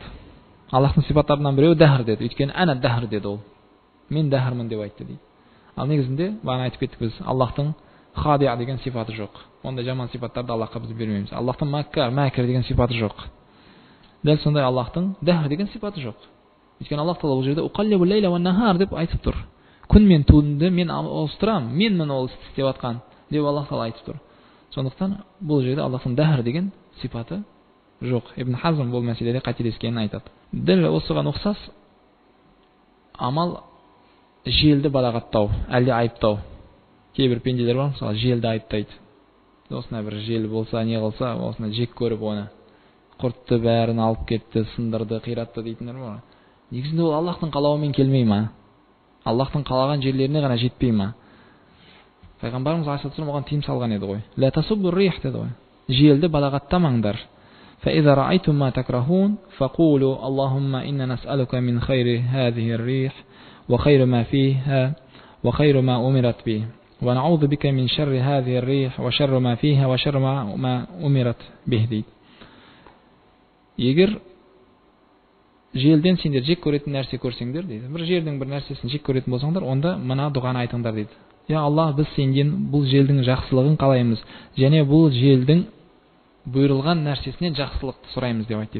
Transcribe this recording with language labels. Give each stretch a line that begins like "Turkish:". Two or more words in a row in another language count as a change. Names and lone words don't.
Kazakh: Аллахтың сипаттарынан біреуі дәһр деді. Өйткені әнә дәһр деді ол. Мен дәһрмін деп айтты дейді. Ал негізінде бағана айтып кеттік біз, Аллахтың хадиа деген сипаты жоқ. Ондай жаман сипаттарды Аллахқа біз бермейміз. Аллахтың мәккар деген сипаты жоқ. Дәл сондай Аллахтың дәһр деген сипаты жоқ. Өйткені Аллах Тағала бұл жерде
Arabic: يقلب الليل والنهار
Kazakh: деп айтып тұр. Күн мен түнді мен ауыстырамын, менмін ол істі істеп жатқан деп Аллах Тағала айтып тұр. Сондықтан бұл жерде Аллахтың дәһр деген сипаты жоқ. Ибн Хазм бұл мәселеде қателескенін айтады. Дәл осыған ұқсас амал желді балағаттау, әлде айыптау. Кейбір пенделер бар, мысалы желді айыптайды. Осына бір жел болса, не қылса, осына жек көріп оны, құртты, бәрін алып кетті, сындырды, қиратты дейтіндер бар. Негізінде ол Аллахтың қалауымен келмей ма? Аллахтың қалаған жерлеріне ғана жетпей ма? Пайғамбарымыз алейхиссалам оған тыйым салған еді ғой.
Arabic: لا تسبوا الريح
Kazakh: деді ғой. Желді балағаттамаңдар.
Arabic: فإذا رأيتم ما تكرهون فقولوا اللهم إنا نسألك من خير هذه الريح وخير ما فيها وخير ما أمرت به ونعوذ بك من شر هذه الريح وشر ما فيها وشر ما أمرت به дейді.
Kazakh: Егер желден сендер жек көретін нәрсе көрсеңдер дейді, бір жердің бір нәрсесін жек көретін болсаңдар, онда мына дұғаны айтыңдар дейді. Я Аллах, біз сенден бұл желдің жақсылығын қалаймыз, және бұл желдің бұйырылған нәрсесінен жақсылықты сұраймыз деп айтты.